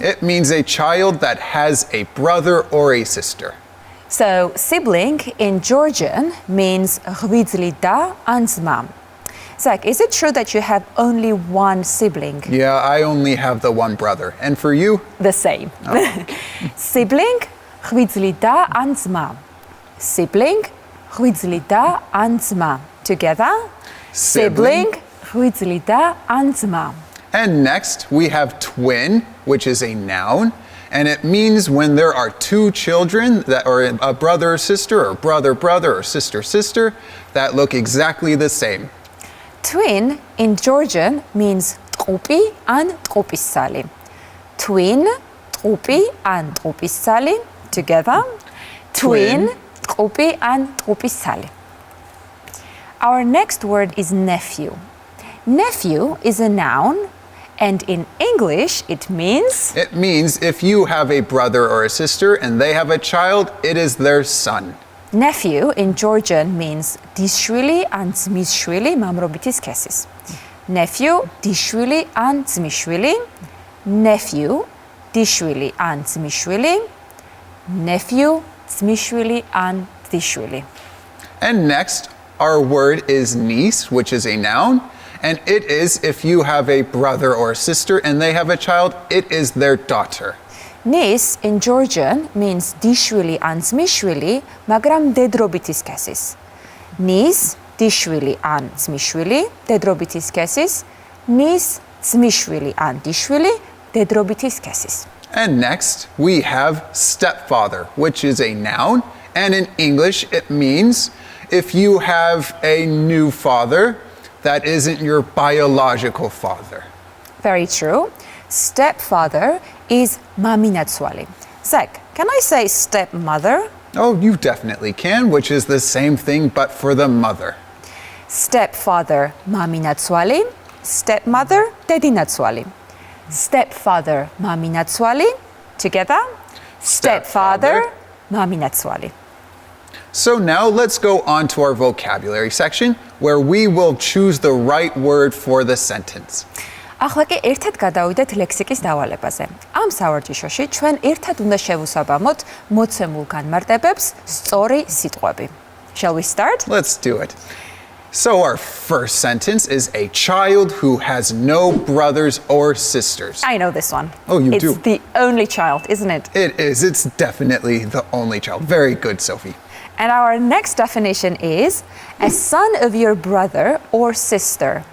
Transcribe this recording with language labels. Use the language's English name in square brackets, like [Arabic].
[English] It means a child that has a brother or a sister. so sibling in Georgian means [Georgian] ღვიძლი და ან ძმა. [English] Zach, is it true that you have only one sibling? Yeah, I only have the one brother. And for you? The same. [Georgian] Sibling ღვიძლი და ან ძმა. Sibling ღვიძლი და ან ძმა. Together? Sibling ღვიძლი და ან ძმა. [English] And next we have twin, which is a noun. And it means when there are two children that are a brother or sister, or brother or sister that look exactly the same. Twin in Georgian means [Georgian] ტყუპი ან ტყუპისცალი. Twin ტყუპი ან ტყუპისცალი. Together? Twin ტყუპი ან ტყუპისცალი. [English] Our next word is nephew. Nephew is a noun, and in English it means It means if you have a brother or a sister and they have a child, it is their son. nephew in Georgian means [Georgian] დისშვილი ან ძმისშვილი მამრობითი სქესის. Nephew დისშვილი ან ძმისშვილი. Nephew დისშვილი ან ძმისშვილი. Nephew ძმისშვილი ან დისშვილი. [English] And next, our word is niece, which is a noun. And it is if you have a brother or a sister and they have a child, it is their daughter. Niece in Georgian means [Georgian] დიშვილი ან ძმისშვილი, მაგრამ დედრობითი სქესის. Niece დიშვილი ან ძმისშვილი, დედრობითი სქესის. Niece ძმისშვილი ან დიშვილი, დედრობითი სქესის. [English] And next, we have stepfather, which is a noun. And in English, it means if you have a new father that isn't your biological father. Very true. Stepfather is maminatsuali. Zach, can I say stepmother? Oh, you definitely can, which is the same thing, but for the mother. Stepfather maminatsuali, stepmother dedinatsuali. Stepfather maminatsuali. Together? [Georgian] Stepfather, მამინაცვალი. [English] So now let's go on to our vocabulary section where we will choose the right word for the sentence. [Georgian] ახლა კი ერთად გადავიდეთ ლექსიკის დავალებაზე. ამ სავარჯიშოში ჩვენ ერთად უნდა შევუსაბამოთ მოცემულ განმარტებებს სწორი სიტყვები. [English] Shall we start? Let's do it. So our first sentence is a child who has no brothers or sisters. I know this one. Oh, you do? It's the only child, isn't it? It is. It's definitely the only child. Very good, Sophie. And our next definition is a son of your brother or sister.